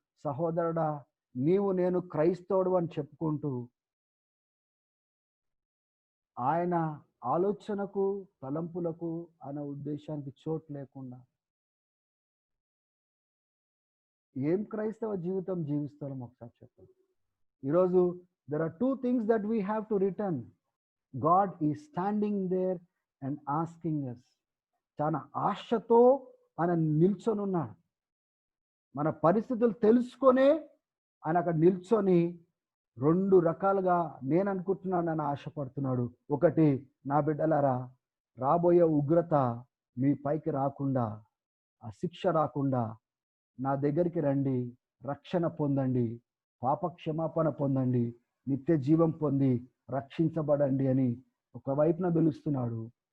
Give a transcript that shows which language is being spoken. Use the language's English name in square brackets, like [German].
[Telugu] సహోదరుడా, నీవు నేను క్రైస్తవుడు అని చెప్పుకుంటూ ఆయన ఆలోచనకు, తలంపులకు, ఆయన ఉద్దేశానికి చోటు లేకుండా ఏం క్రైస్తవ జీవితం జీవిస్తాం ఒకసారి చెప్పండి. ఈరోజు [English] there are two things that we have to return. God is standing there and asking us. [Telugu] చాలా ఆశతో ఆయన నిల్చొని ఉన్నాడు. మన పరిస్థితులు తెలుసుకొనే ఆయన అక్కడ నిల్చొని రెండు రకాలుగా నేను అనుకుంటున్నాను అని ఆశపడుతున్నాడు. ఒకటి, నా బిడ్డలారా, రాబోయే ఉగ్రత మీ పైకి రాకుండా, ఆ శిక్ష రాకుండా నా దగ్గరికి రండి, రక్షణ పొందండి, పాప క్షమాపణ పొందండి, నిత్య జీవం పొంది రక్షించబడండి అని ఒకవైపున పిలుస్తున్నాడు.